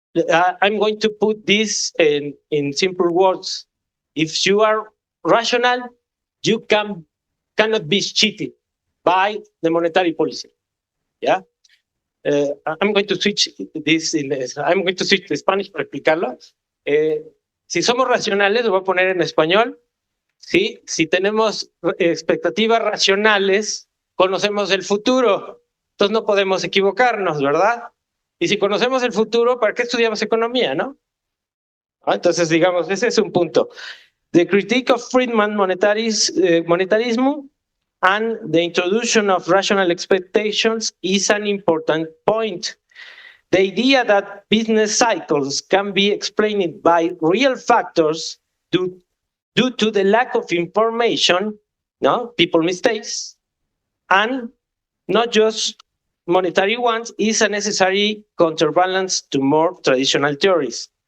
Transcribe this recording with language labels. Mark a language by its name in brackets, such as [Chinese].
[English] I'm going to put this in simple words. If you are rational, you cannot be cheated by the monetary policy. Yeah. I'm going to switch this. I'm going to switch to Spanish [Spanish] para explicarlo. Si somos racionales, lo voy a poner en español. ¿Sí? Si tenemos expectativas racionales, conocemos el futuro. Entonces no podemos equivocarnos, ¿verdad? Y si conocemos el futuro, ¿para qué estudiamos economía, no? Entonces, digamos, ese es un punto. [English] The critique of Friedman monetarism and the introduction of rational expectations is an important point. The idea that business cycles can be explained by real factors due to the lack of information, people mistakes, and not just monetary ones, is a necessary counterbalance to more traditional theories.